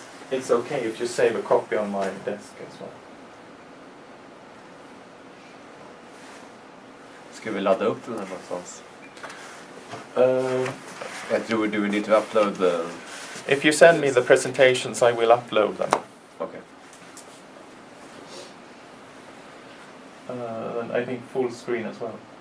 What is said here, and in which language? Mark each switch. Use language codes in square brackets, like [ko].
[en] It's okay if you save a copy on my desk as well. [sv] Ska vi ladda upp den här någonstans? Jag tror [en] do we need to upload If you send me the presentations, I will upload them. Okay. And I think full screen as well.